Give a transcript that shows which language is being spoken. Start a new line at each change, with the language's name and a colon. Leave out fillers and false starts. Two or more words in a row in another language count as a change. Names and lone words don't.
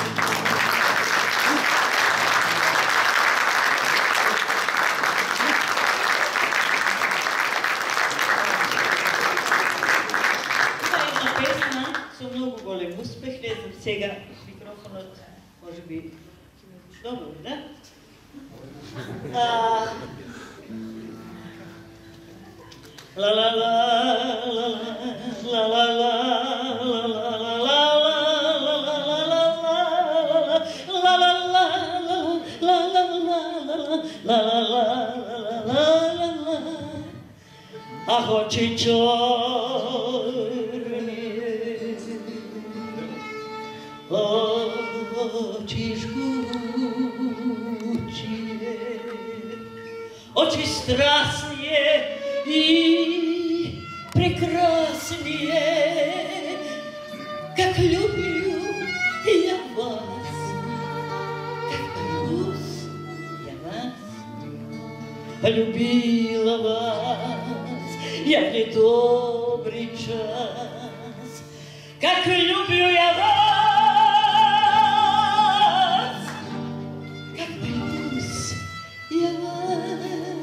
Macedonian: Многу голем успех, не знам сега микрофонот може би добро, да? Ла ла ла ла ла ла ах,
Russian: очи чорни, очи жгучие, очи страстные и прекрасные, как люблю я вас, как боюсь я вас. Полюбила вас я в недобрый час, как люблю я вас, как боюсь я вас.